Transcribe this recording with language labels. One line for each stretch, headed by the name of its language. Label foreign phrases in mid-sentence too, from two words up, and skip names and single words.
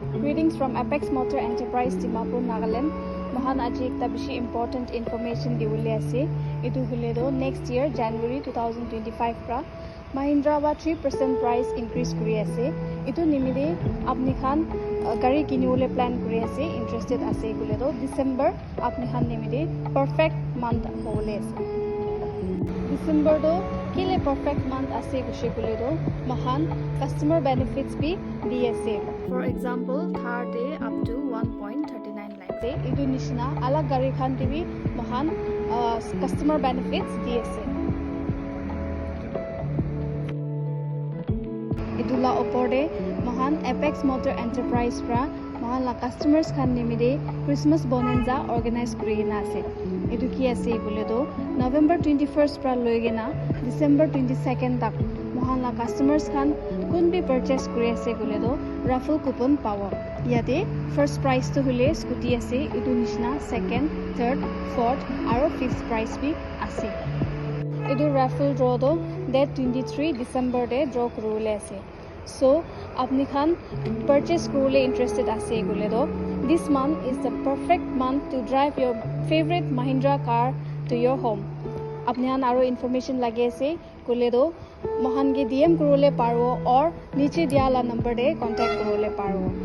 English: Greetings from Apex Motor Enterprise Dimapur, Nagaland.
Naga Pidgin: Mohan aji ekta bishi
English: important information
Naga Pidgin: diwole ase. Etu hule do
English: next year
Naga Pidgin: January 2025 pra Mahindra wa 3%
English: price increase
Naga Pidgin: kuri ase. Etu nimide apni khan gari kinibole plan kuri ase, interested ase hule do December apni khan nimide
English: perfect month
Naga Pidgin: hole ase. December do kile
English: perfect month
Naga Pidgin: ase kushe kule do mohan
English: customer benefits
Naga Pidgin: bhi DSA.
English: For example, Thar day up to 1.39 lakhs.
Naga Pidgin: Edu nishina alag gari khan tibi mohan
English: customer benefits
Naga Pidgin: DSA. Idula oporde mohan Apex Motor Enterprise pra mohan la customers khan nimide
English: Christmas bonanza organize
Naga Pidgin: kurina ase. Edu ki ase bole do November 21st pra loigena December 22nd tak mohan la customers khan kun bhi purchase kuri ase bole do
English: raffle coupon
Naga Pidgin: power. Yate
English: first prize
Naga Pidgin: to hule scooty ase, edu nishna
English: second, third, fourth
Naga Pidgin: aro
English: fifth prize
Naga Pidgin: bhi ase. Edu
English: raffle draw
Naga Pidgin: do date 23 December de draw kurule ase. So apni khan purchase kurule interested ase gule do
English: this month is the perfect month to drive your favorite Mahindra car to your home.
Naga Pidgin: Apni khan aro information lage ase gule do mohan ge DM kurule paro or niche dia la number de contact kurule paro.